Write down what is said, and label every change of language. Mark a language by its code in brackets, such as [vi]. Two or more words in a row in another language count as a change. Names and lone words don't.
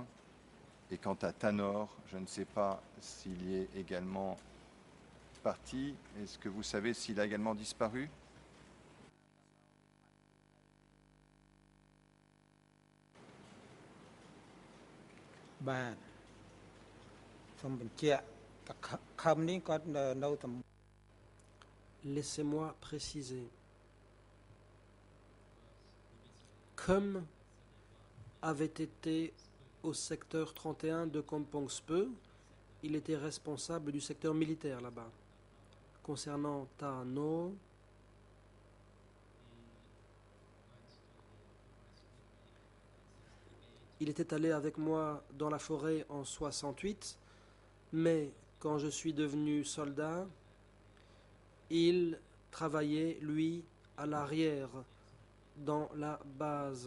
[fr] Et quant à Tanor, je ne sais pas s'il y est également parti. Est-ce que vous savez s'il a également disparu? Bah, [km] សូមបញ្ជាក់តខំនេះគាត់នៅតែ [fr] Laissez-moi préciser. Comme avait été au secteur 31 de Kampongspeu, il était responsable du secteur militaire là-bas. Concernant Tano, il était allé avec moi dans la forêt en 68, mais quand je suis devenu soldat, il travaillait, lui, à l'arrière, dans la base.